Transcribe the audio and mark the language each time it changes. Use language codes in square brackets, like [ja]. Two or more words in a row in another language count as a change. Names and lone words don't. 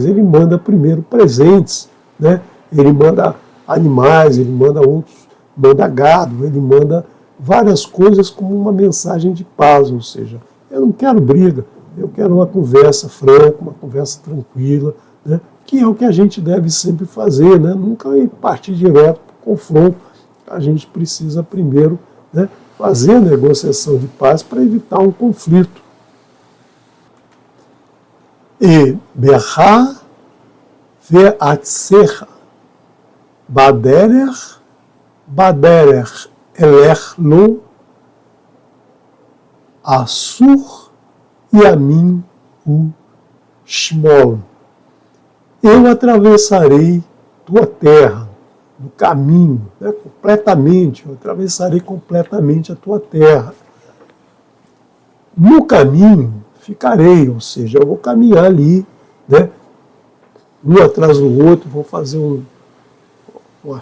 [pt] Ele manda primeiro presentes, né? Ele manda animais, ele manda gado, ele manda várias coisas como uma mensagem de paz, ou seja, eu não quero briga, eu quero uma conversa franca, uma conversa tranquila, né? Que é o que a gente deve sempre fazer, né? Nunca ir partir direto para o confronto. A gente precisa primeiro, né, fazer a negociação de paz para evitar um conflito. [he] אעברה בארצך בדרך אלך לא אסור ימין ושמאל. [pt] Eu atravessarei tua terra, no caminho, né, completamente, eu atravessarei completamente a tua terra. No caminho ficarei, ou seja, eu vou caminhar ali, né, um atrás do outro, vou fazer uma